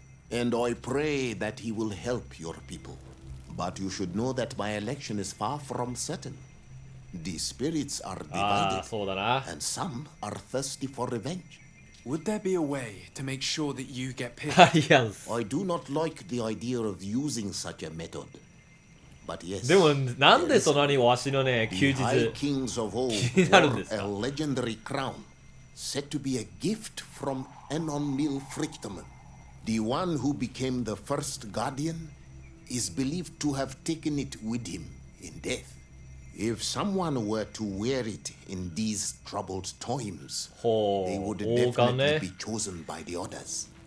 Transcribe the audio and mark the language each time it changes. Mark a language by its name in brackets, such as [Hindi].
[English] And I pray that he will help your people. But you should know that my election is far from certain. The spirits are divided, and some are thirsty for revenge. Would there be a way to make sure that you get picked? I do not like the idea of using such a method. But yes, [Japanese] でもなんでそんなにわしのね休日 [English] the high kings of old [Japanese] 気になるんですか [English] wore a legendary crown said to be a gift from Enon Miel Frictum. The one who became the first guardian is believed to have taken it with him in death. If someone were to wear it in these troubled times, they would definitely be chosen by the others.